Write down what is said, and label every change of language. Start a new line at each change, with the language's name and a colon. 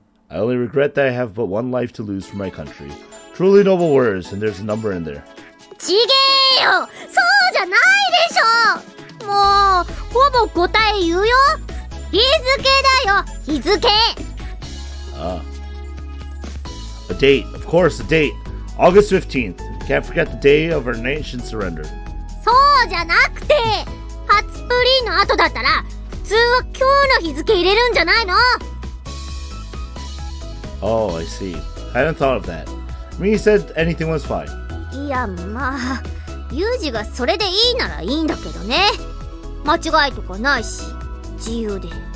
English: I only regret that I have but one life to lose for my country. Truly noble words, and there's a number in there.
Japanese: ちげえよ、そうじゃないでしょ。もうほぼ答え言うよ。日付だよ、日付。
English: Ah. A date, of course, a date. August 15th. Can't forget the day of our nation's surrender. そうじゃなくて、初プリの後だったら普通は今日の日付入れるんじゃないの？ Oh, I see. I hadn't thought of that. I mean, you said anything was fine.
Japanese: いや、まあユージがそれでいいならいいんだけどね。間違いとかないし自由で。